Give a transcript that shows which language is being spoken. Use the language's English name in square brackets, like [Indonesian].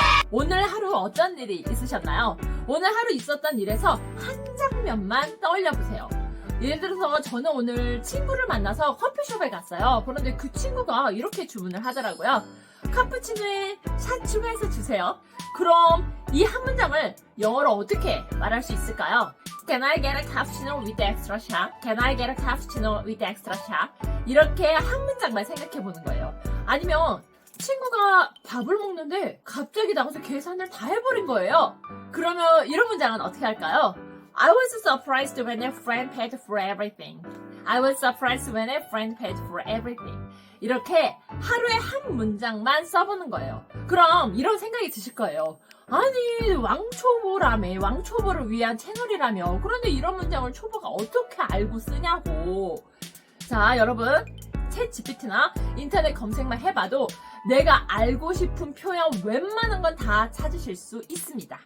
[Korean] 오늘 하루 어떤 일이 있으셨나요? 오늘 하루 있었던 일에서 한 장면만 떠올려 보세요. 예를 들어서 저는 오늘 친구를 만나서 커피숍에 갔어요. 그런데 그 친구가 이렇게 주문을 하더라고요. 카푸치노에 샷 추가해서 주세요. 그럼 이 한 문장을 영어로 어떻게 말할 수 있을까요? [English] Can I get a cappuccino with extra shot? Can I get a cappuccino with extra shot? [Korean] 이렇게 한 문장만 생각해 보는 거예요. 아니면 친구가 밥을 먹는데 갑자기 나가서 계산을 다 해버린 거예요. 그러면 이런 문장은 어떻게 할까요? [English] I was surprised when a friend paid for everything. I was surprised when a friend paid for everything. [Korean] 이렇게 하루에 한 문장만 써보는 거예요. 그럼 이런 생각이 드실 거예요. 아니, 왕초보라며, 왕초보를 위한 채널이라며. 그런데 이런 문장을 초보가 어떻게 알고 쓰냐고. 자, 여러분, 챗 GPT나 인터넷 검색만 해봐도 내가 알고 싶은 표현 웬만한 건 다 찾으실 수 있습니다.